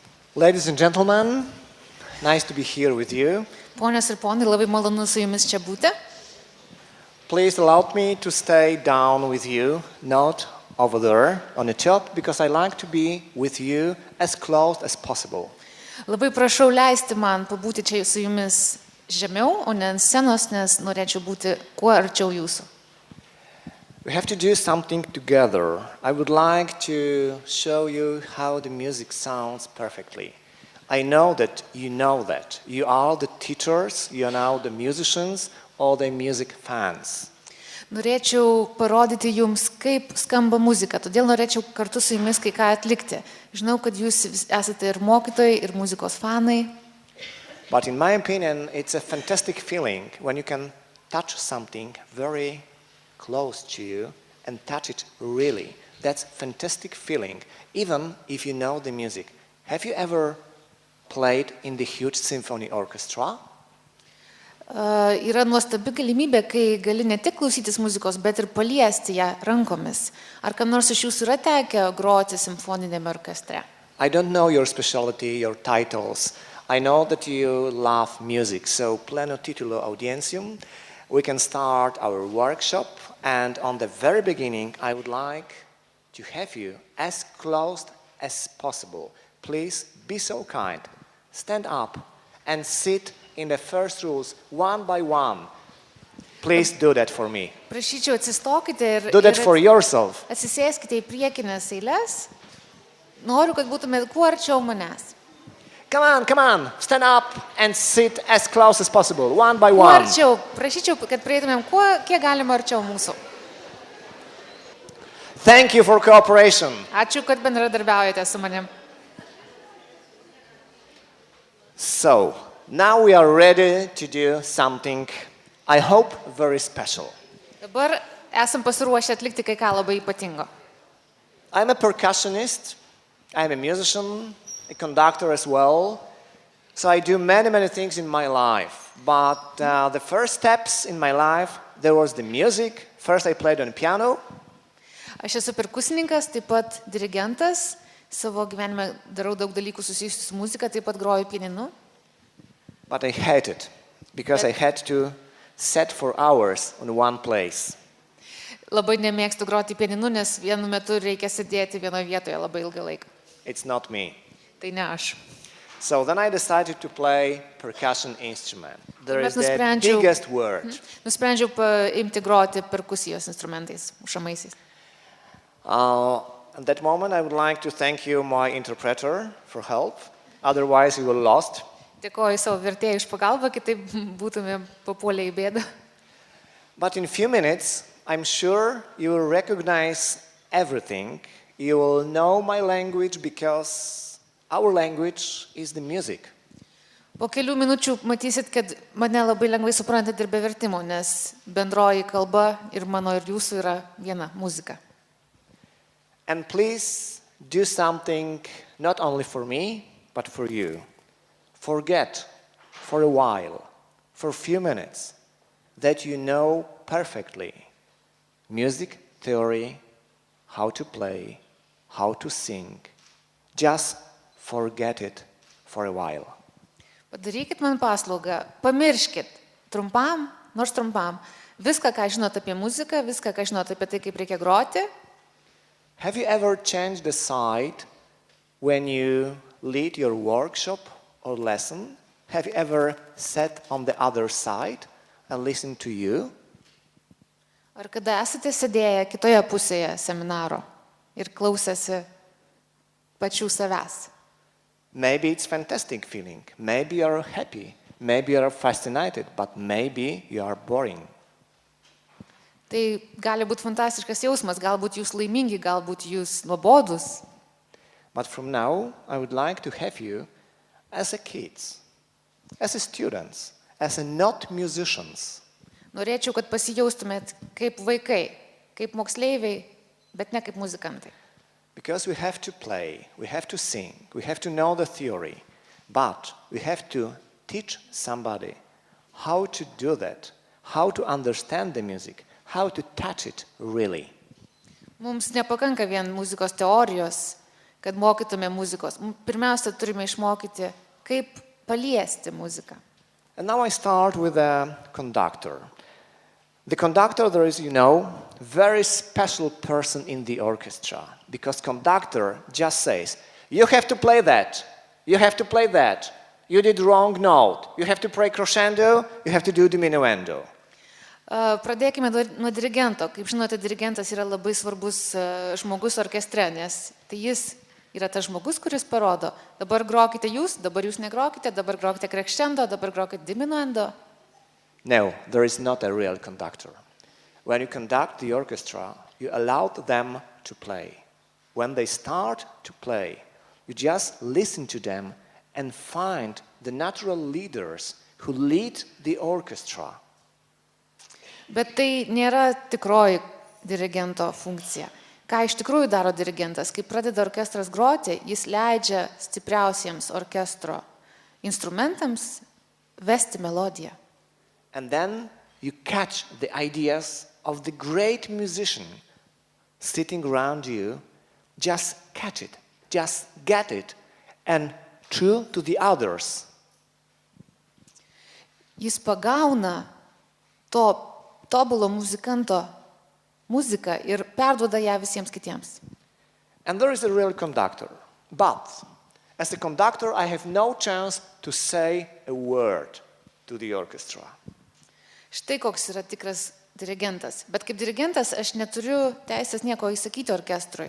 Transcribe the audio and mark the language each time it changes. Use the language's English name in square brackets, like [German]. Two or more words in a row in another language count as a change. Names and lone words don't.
[English] Ladies and gentlemen, nice to be here with you. [Lithuanian] Ponios ir ponai, labai malonu su jumis čia būti. [English] Please allow me to stay down with you, not over there on the top, because I like to be with you as close as possible. [Lithuanian] Labai prašau leisti man pabūti čia su jumis žemiau, o ne ant scenos, nes norėčiau būti kuo arčiau jūsų. [English] We have to do something together. I would like to show you how the music sounds perfectly. I know that. You are the teachers, you are now the musicians or the music fans. [Lithuanian] Norėčiau parodyti jums, kaip skamba muzika, todėl norėčiau kartu su jumis kai ką atlikti. Žinau, kad jūs esate ir mokytojai, ir muzikos fanai. [English] But in my opinion, it's a fantastic feeling when you can touch something very close to you and touch it really. That's fantastic feeling, even if you know the music. Have you ever played in the huge symphony orchestra? [Lithuanian] Yra nuostabi galimybė, kai gali ne tik klausytis muzikos, bet ir paliesti ją rankomis. Ar kam nors iš jūsų yra tekę groti simfoninėme orkestre? [English] I don't know your specialty, your titles. I know that you love music, so [Latin] pleno titulo audientium. [English] We can start our workshop, and on the very beginning, I would like to have you as close as possible. Please be so kind. Stand up and sit in the first rows one by one. Please do that for me. [Lithuanian] Prašyčiau, atsistokite ir [English] Do that for yourself. [Lithuanian] atsisėskite į priekinės eiles. Noriu, kad būtumėte kuo arčiau manęs. [English] Come on, stand up and sit as close as possible, one by [Lithuanian] Kuo [English] one. [Lithuanian] arčiau, prašyčiau, kad prieitumėm kiek galima arčiau mūsų. [English] Thank you for cooperation. [Lithuanian] Ačiū, kad bendradarbiaujate su manim. [English] So, now we are ready to do something, I hope, very special. [Lithuanian] Dabar esam pasiruošę atlikti kai ką labai ypatingo. [English] I'm a percussionist, I'm a musician, a conductor as well. So I do many things in my life. But the first steps in my life, there was the music. First I played on the piano. [Lithuanian] Aš esu perkusininkas, taip pat dirigentas. Savo gyvenime darau daug dalykų susijusių su muzika, taip pat groju pianinu. [English] But I hated, because I had to sit for hours on one place. [Lithuanian] Labai nemėgstu groti pianinu, nes vienu metu reikia sėdėti vienoje vietoje labai ilgą laiką. [English] It's not me. [Lithuanian] Tai ne aš. [English] So then I decided to play percussion instrument. There is the [Lithuanian] Nusprendžiau- [English] biggest word. [Lithuanian] Nusprendžiau imti groti perkusijos instrumentais, mušamaisiais. [English] At that moment I would like to thank you, my interpreter, for help. Otherwise you were lost. [Lithuanian] Dėkoju savo vertėjui iš pagalbą, kitaip būtume papuolę į bėdą. [English] But in a few minutes, I'm sure you will recognize everything. You will know my language because our language is the music. [Lithuanian] Po kelių minučių matysit, kad mane labai lengvai suprantat ir be vertimo, nes bendroji kalba ir mano ir jūsų yra viena muzika. [English] And please do something not only for me, but for you. Forget for a while, for a few minutes, that you know perfectly music theory, how to play, how to sing. Just forget it for a while. [Lithuanian] Padarykit man paslaugą, pamirškit trumpam, nors trumpam, viską, ką žinot apie muziką, viską, ką žinot apie tai, kaip reikia groti. [English] Have you ever changed the side when you lead your workshop or lesson? Have you ever sat on the other side and listened to you? [Lithuanian] Ar kada esate sėdėję kitoje pusėje seminaro ir klausėsi pačių savęs? [English] Maybe it's fantastic feeling. Maybe you are happy. Maybe you are fascinated. But maybe you are boring. [Lithuanian] Tai gali būti fantastiškas jausmas, galbūt jūs laimingi, galbūt jūs nuobodus. [English] But from now, I would like to have you as a kids, as a students, as a not musicians. [Lithuanian] Norėčiau, kad pasijaustumėt kaip vaikai, kaip moksleiviai, bet ne kaip muzikantai. [English] Because we have to play, we have to sing, we have to know the theory, but we have to teach somebody how to do that, how to understand the music, how to touch it really. [Lithuanian] Mums nepakanka vien muzikos teorijos, kad mokytume muzikos? Pirmiausia, turime išmokyti, kaip paliesti muziką. [English] And now I start with a conductor. The conductor, there is, very special person in the orchestra, because conductor just says, you have to play that, you have to play that, you did wrong note, you have to play crescendo, you have to do diminuendo. [Lithuanian] Pradėkime nuo dirigento. Kaip žinote, dirigentas yra labai svarbus žmogus orkestre, nes tai jis yra tas žmogus, kuris parodo, dabar grokite jūs, dabar jūs negrokite, dabar grokite crescendo, dabar grokite diminuendo. [English] No, there is not a real conductor. When you conduct the orchestra, you allow them to play. When they start to play, you just listen to them and find the natural leaders who lead the orchestra. [Lithuanian] Bet tai nėra tikroji dirigento funkcija. Ką iš tikrųjų daro dirigentas? Kai pradeda orkestras groti, jis leidžia stipriausiems orkestro instrumentams vesti melodiją. [English] And then you catch the ideas of the great musician sitting around you. Just catch it, just get it, and true to the others. [Lithuanian] Jis pagauna to tobulo muzikanto muziką ir perduoda ją visiems kitiems. [English] And there is a real conductor. But as a conductor, I have no chance to say a word to the orchestra. [Lithuanian] Štai koks yra tikras dirigentas. Bet kaip dirigentas aš neturiu teisės nieko įsakyti orkestrui.